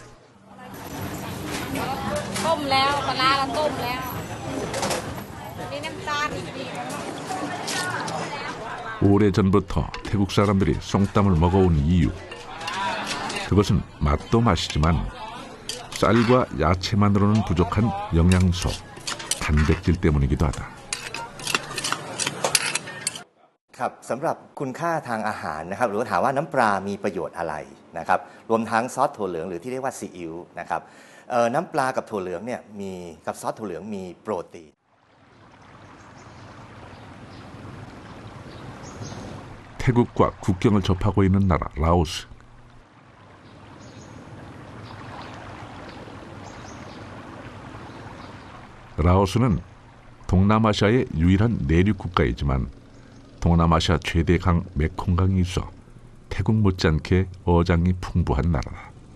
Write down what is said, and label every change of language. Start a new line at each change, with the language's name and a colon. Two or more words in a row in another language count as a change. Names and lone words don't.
Korean: 오래전부터 태국 사람들이 쏨땀을 먹어온 이유. 그것은 맛도 맛이지만 쌀과 야채만으로는 부족한 영양소, 단백질 때문이기도 하다.
Thai: ครับสำหรับคุณค่าทางอาหารนะครับหรือถามว่าน้ำปลามีประโยชน์อะไรนะครับรวมทั้งซอสถั่วเหลืองหรือที่เรียกว่าซีอิ๊วนะครับน้ำปลากับถั่วเหลืองเนี่ยมีกับซอสถั่วเหลืองมีโปรตีน
Korean: 태국과 국경을 접하고 있는 나라 라오스. 라오스는 동남아시아의 유일한 내륙 국가이지만 동남아시아 최대 강 메콩강이 있어 태국 못지않게 어장이 풍부한 나라다.